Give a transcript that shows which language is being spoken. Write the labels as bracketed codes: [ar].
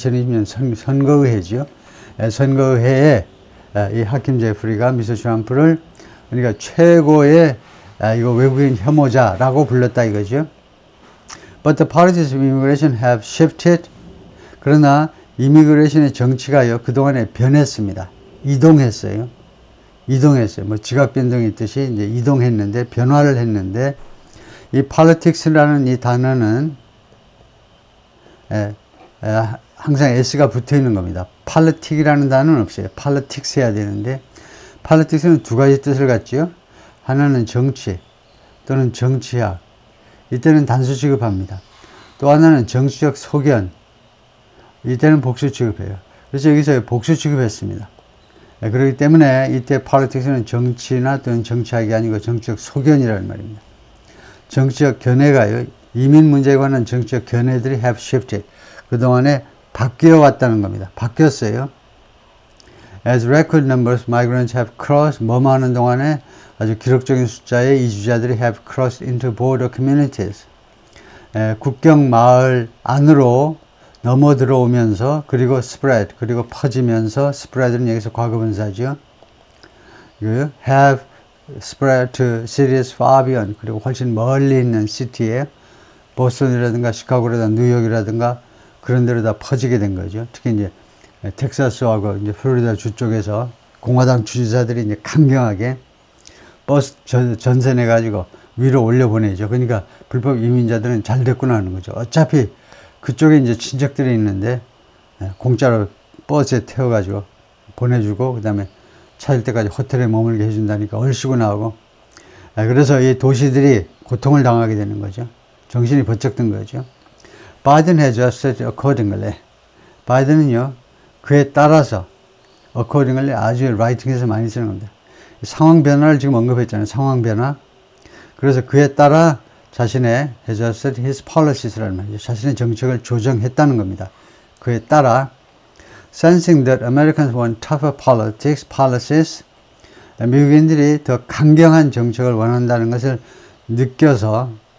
[ko] 2020년 선거의회죠. 선거회에 이 하킴 제프리가 미스터 트럼프를 그러니까 최고의 이거 외국인 혐오자라고 불렀다 이거죠. [en] But the policies of immigration have shifted. [ko] 그러나 이미그레이션의 정치가요 그동안에 변했습니다. 이동했어요. 뭐 지각 변동이 있듯이 이제 이동했는데 변화를 했는데 이 politics라는 이 단어는 항상 s가 붙어 있는 겁니다. politic이라는 단어는 없어요. politics 해야 되는데 politics는 두 가지 뜻을 갖지요. 하나는 정치 또는 정치학. 이때는 단수 취급합니다. 또 하나는 정치적 소견. 이때는 복수 취급해요. 그래서 여기서 복수 취급했습니다. 그렇기 때문에 이때 politics는 정치나 또는 정치학이 아니고 정치적 소견이라는 말입니다. 정치적 견해가요. 이민 문제에 관한 정치적 견해들이 have shifted. 그동안에 바뀌어 왔다는 겁니다. 바뀌었어요. [en] As record numbers migrants have crossed, [ko] 뭐뭐 하는 동안에 아주 기록적인 숫자의 이주자들이 [en] have crossed into border communities. [ko] 국경 마을 안으로 넘어 들어오면서 그리고 spread, 그리고 퍼지면서 spread는 여기서 과거분사죠. [en] have spread to cities far beyond, [ko] 그리고 훨씬 멀리 있는 시티에 보스턴이라든가 시카고라든가 뉴욕이라든가 그런 데로 다 퍼지게 된 거죠. 특히 이제 텍사스하고 이제 플로리다 주 쪽에서 공화당 주지사들이 이제 강경하게 버스 전세 내가지고 위로 올려보내죠. 그러니까 불법 이민자들은 잘 됐구나 하는 거죠. 어차피 그쪽에 이제 친척들이 있는데 공짜로 버스에 태워가지고 보내주고 그 다음에 찾을 때까지 호텔에 머물게 해준다니까 얼씨구 나오고 그래서 이 도시들이 고통을 당하게 되는 거죠. 정신이 번쩍 든 거죠. [en] Biden has adjusted accordingly. [ko] 바이든은요 그에 따라서 accordingly 아주 라이팅에서 많이 쓰는 겁니다. 상황 변화를 지금 언급했잖아요. 상황 변화. 그래서 그에 따라 자신의 [en] adjusted his policies [ko] 라는 말이죠. 자신의 정책을 조정했다는 겁니다. 그에 따라 [en] sensing that Americans want tougher policies, [ko] 미국인들이 더 강경한 정책을 원한다는 것을 느껴서